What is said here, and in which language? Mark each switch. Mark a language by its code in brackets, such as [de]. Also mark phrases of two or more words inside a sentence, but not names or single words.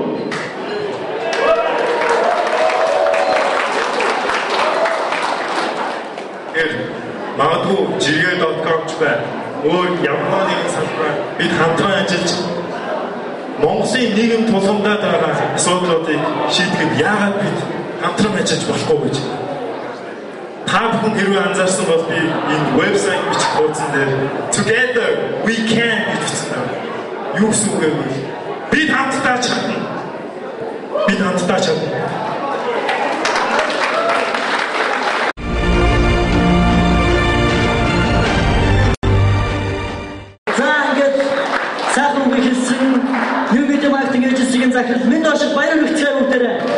[mn] Магадгүй жиргээ.com ч бай. Өөр ямар нэгэн салбараар бид хамтран ажиллаж Монголын нийгэм тулгамдаад байгаа асуудлуудыг шийдэхэд яагаад бид хамтран ажиллаж болохгүй гэж. Та бүхэн хэрвээ анзаарсан бол би энэ вебсайт бичих хуудсан дээр [en] Together we can [mn] гэж бичсэн. Юу гэсэн үг вэ? Бид хамтдаа чадна. Бид хамтдаа чадна. Захирал минь доош баяр хүргэцгээ бүгдээрээ.